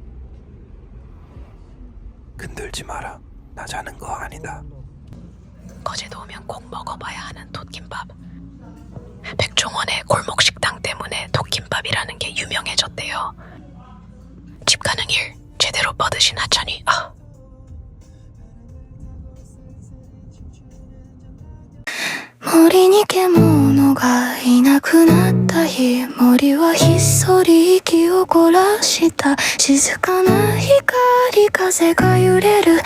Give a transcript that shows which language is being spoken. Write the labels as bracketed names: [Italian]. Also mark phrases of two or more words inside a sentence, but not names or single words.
[Korean] 건들지 마라. 나 자는 거 아니다. 거제도 오면 꼭 먹어봐야 하는 톳김밥. 백종원의 골목 식당 때문에 톳김밥이라는 게 유명해졌대요. 집 가는 길 제대로 뻗으신 하찬이. [Japanese] 森に獣がいなくなった日、森はひっそり息を凝らした。静かな光風が揺れる。